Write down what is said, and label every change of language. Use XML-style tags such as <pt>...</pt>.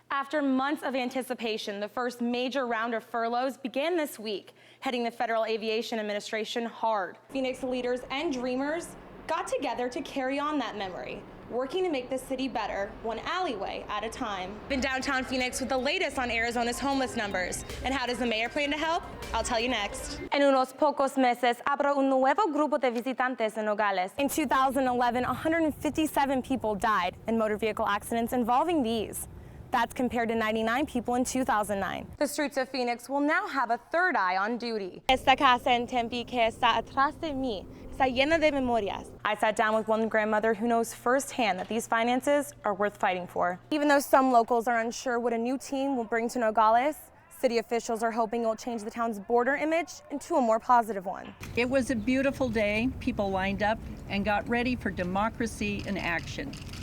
<en>After months of anticipation, the first major round of furloughs began this week, hitting the Federal Aviation Administration hard. Phoenix leaders and dreamers got together to carry on that memory, working to make the city better, one alleyway at a time. Been downtown Phoenix with the latest on Arizona's homeless numbers. And how does the mayor plan to help? I'll tell you next.</en> <es>En unos pocos meses, habrá un nuevo grupo de visitantes en Nogales.</es> <en>In 2011, 157 people died in motor vehicle accidents involving these. That's compared to 99 people in 2009. The streets of Phoenix will now have a third eye on duty.</en> <es>Esta casa en Tempe que está atrás de mí está llena de memorias.</es> <en>I sat down with one grandmother who knows firsthand that these finances are worth fighting for. Even though some locals are unsure what a new team will bring to Nogales, city officials are hoping it will change the town's border image into a more positive one. It was a beautiful day. People lined up and got ready for democracy in action.</en>